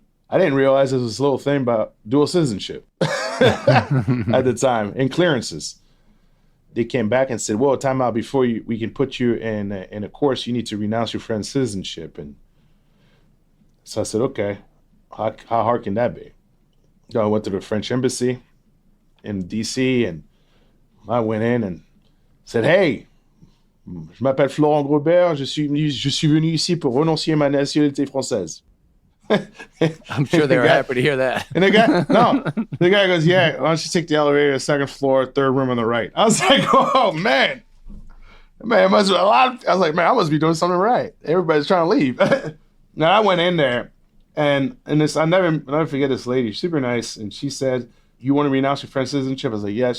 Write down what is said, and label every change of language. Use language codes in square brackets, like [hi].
[en] I didn't realize there was this little thing about dual citizenship at the time and clearances. They came back and said, well, time out before we can put you in a course, you need to renounce your friend's citizenship. And so I said, okay, how hard can that be? So I went to the French embassy in D.C. and I went in and said, hey, [fr] je m'appelle Florent Groberg, je suis venu ici pour renoncer à ma nationalité française. [en] I'm sure they were happy to hear that. And the guy goes, yeah, why don't you take the elevator, second floor, third room on the right. I was like, oh, man, it must be a lot. I was like, man, I must be doing something right. Everybody's trying to leave. Now, I went in there, and this, I'll never forget this lady, super nice, and she said, you want to renounce your French citizenship? I was like, yes.